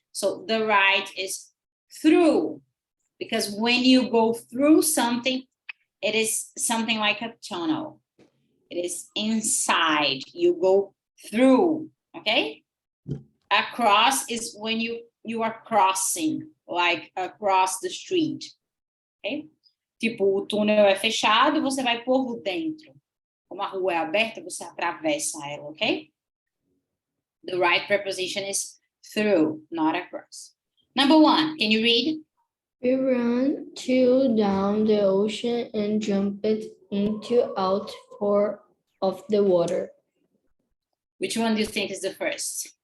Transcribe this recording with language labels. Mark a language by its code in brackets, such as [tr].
[en] So the right is through, because when you go through something, it is something like a tunnel. It is inside, you go through, okay? Across is when you are crossing, like across the street, ok? [pt] Tipo, o túnel é fechado, você vai por dentro. Como a rua é aberta, você atravessa ela, ok? [en] The right preposition is through, not across. Number 1, can you read? We ran down the ocean and jumped into out of the water. Which one do you think is the first?